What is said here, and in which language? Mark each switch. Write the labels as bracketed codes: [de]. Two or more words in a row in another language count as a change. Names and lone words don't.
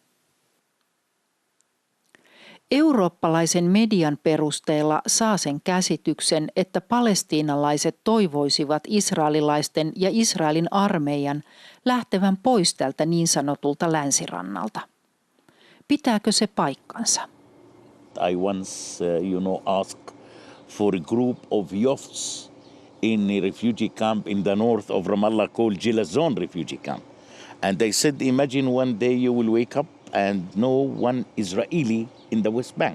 [fi] Eurooppalaisen median perusteella saa sen käsityksen, että palestiinalaiset toivoisivat israelilaisten ja Israelin armeijan lähtevän pois tältä niin sanotulta länsirannalta. Pitääkö se paikkansa? [en] I once, asked for a group of youths in a refugee camp in the north of Ramallah called Gilazon refugee camp. And they said, imagine one day you will wake up and no one Israeli in the West Bank.